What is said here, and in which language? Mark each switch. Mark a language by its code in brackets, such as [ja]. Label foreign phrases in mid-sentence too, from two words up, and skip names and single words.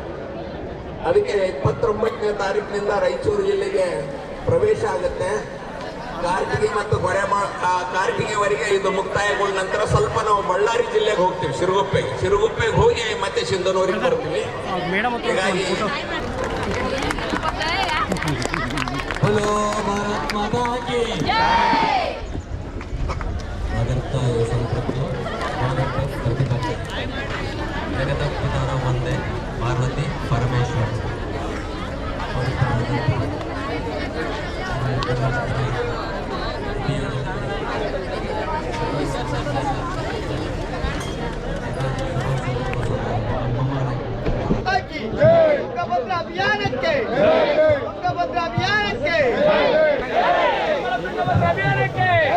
[kn] ಅದಕ್ಕೆ 29ನೇ ತಾರೀಕಿನಿಂದ ರಾಯಚೂರು ಜಿಲ್ಲೆಗೆ ಪ್ರವೇಶ ಆಗುತ್ತೆ. ಕಾರ್ತಿಗೆ ಮತ್ತು ಕಾರ್ತಿಗೆವರೆಗೆ ಇದು ಮುಕ್ತಾಯಗೊಂಡ ನಂತರ ಸ್ವಲ್ಪ ನಾವು ಬಳ್ಳಾರಿ ಜಿಲ್ಲೆಗೆ ಹೋಗ್ತೀವಿ, ಶಿರುಗುಪ್ಪೆಗೆ ಹೋಗಿ ಮತ್ತೆ ಸಿಂಧನೂರಿಗೆ ಬರ್ತೀವಿ. [hi] ಹೀಗಾಗಿ बोलो भारत माता की जगत वंदे पार्वती परमेश्वर. [kn] ತುಂಗಭದ್ರಾ ಅಭಿಯಾನಕ್ಕೆ ತುಂಗಭದ್ರಾ ಅಭಿಯಾನಕ್ಕೆ